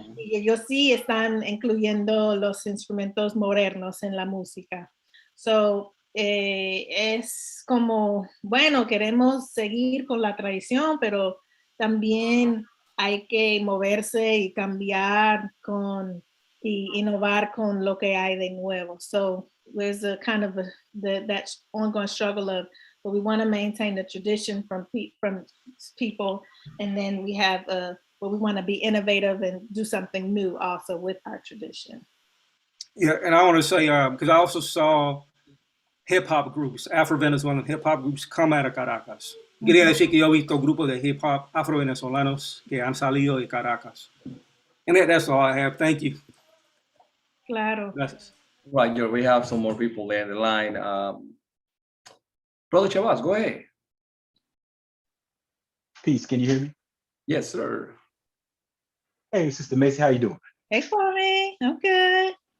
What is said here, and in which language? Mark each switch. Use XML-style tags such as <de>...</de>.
<es>Y ellos sí están incluyendo los instrumentos modernos en la música. So, es como, bueno, queremos seguir con la tradición, pero también hay que moverse y cambiar y innovar con lo que hay de nuevo.</es> <en>So there's a kind of that ongoing struggle of, but we want to maintain the tradition from people, and then we have but we want to be innovative and do something new also with our tradition. Yeah, and I want to say, because I also saw hip hop groups, Afro-Venezuelan hip hop groups come out of Caracas.</en> <es>Quería decir que yo he visto grupos de hip hop afro-venezolanos que han salido de Caracas.</es> <en>And that's all I have. Thank you.</en> <es>Claro. Gracias.</es> <en>Right, George, we have some more people there in the line. Brother Chavaz, go ahead. Peace, can you hear me? Yes, sir. Hey, Sister Macy, how you doing? Hey, Kwame, I'm good.</en>